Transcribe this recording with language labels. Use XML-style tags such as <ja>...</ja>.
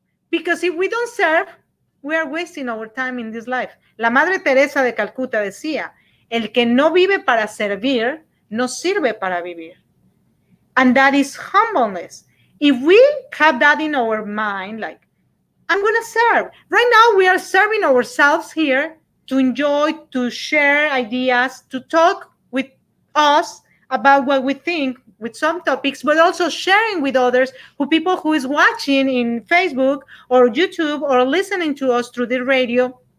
<en>Because if we don't serve, we are wasting our time in this life.</en> <es>La Madre Teresa de Calcuta decía, el que no vive para servir, no sirve para vivir.</es> <en>And that is humbleness. If we have that in our mind, like, I'm going to serve. Right now, we are serving ourselves here to enjoy, to share ideas, to talk with us about what we think with some topics, but also sharing with others, people who is watching in Facebook or YouTube or listening to us through the radio.</en>